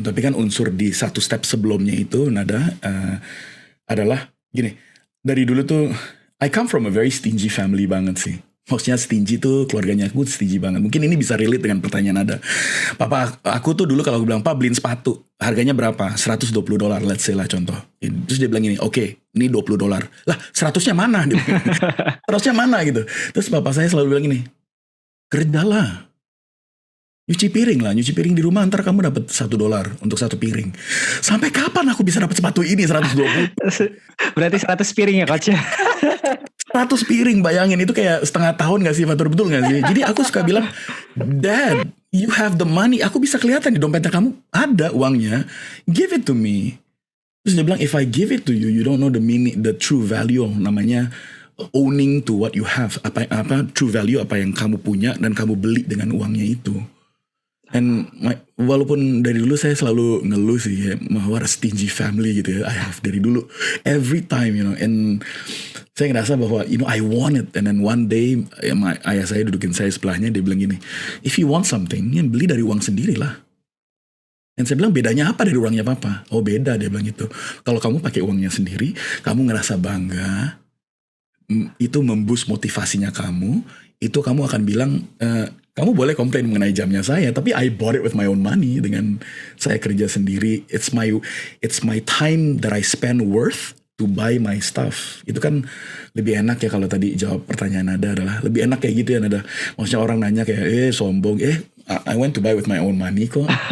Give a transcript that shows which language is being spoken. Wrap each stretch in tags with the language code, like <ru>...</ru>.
<id>Tapi kan unsur di satu step sebelumnya itu, Nada, adalah gini. Dari dulu tuh,</id> <en>I come from a very stingy family</en> <id>banget sih. Maksudnya stingy tuh keluarganya aku stingy banget. Mungkin ini bisa relate dengan pertanyaan Nada. Papa aku tuh dulu kalau bilang, Pak beliin sepatu, harganya berapa? $120,</id> <en>let's say</en> <id>lah contoh. Terus dia bilang gini, oke, ini $20. Lah 100-nya mana? 100-nya mana gitu. Terus papa saya selalu bilang gini, kerjalah. Nyuci piring di rumah, ntar kamu dapat $1 untuk satu piring. Sampai kapan aku bisa dapat sepatu ini 120? Berarti 100 piring ya Coach? 100 piring, bayangin itu kayak setengah tahun gak sih, Fatur, betul gak sih? Jadi aku suka bilang,</id> <en>Dad, you have the money.</en> <id>Aku bisa kelihatan di dompetnya kamu ada uangnya.</id> <en>Give it to me.</en> <id>Terus dia bilang,</id> <en>if I give it to you, you don't know the meaning, the true value,</en> <id>namanya</id> <en>owning to what you have.</en> <id>Apa true value apa yang kamu punya dan kamu beli dengan uangnya itu. And walaupun dari dulu saya selalu ngeluh sih ya,</id> <en>what a stingy family</en> <id>gitu ya,</id> <en>I have</en> <id>dari dulu,</id> <en>every time,</en> <id>and saya ngerasa bahwa,</id> <en>I want it, and then one day,</en> <id>ayah saya dudukin saya sebelahnya, dia bilang gini,</id> <en>if you want something,</en> <id>ya beli dari uang sendiri lah. Dan saya bilang, bedanya apa dari uangnya papa? Oh beda, dia bilang gitu. Kalau kamu pakai uangnya sendiri, kamu ngerasa bangga, itu memboost motivasinya kamu, itu kamu akan bilang, kamu boleh komplain mengenai jamnya saya, tapi</id> <en>I bought it with my own money,</en> <id>dengan saya kerja sendiri.</id> <en>It's my time that I spend worth to buy my stuff.</en> <id>Itu kan lebih enak ya, kalau tadi jawab pertanyaan Nada adalah lebih enak kayak gitu ya Nada. Maksudnya orang nanya kayak sombong,</id> <en>I went to buy with my own money</en> <id>kok.</id>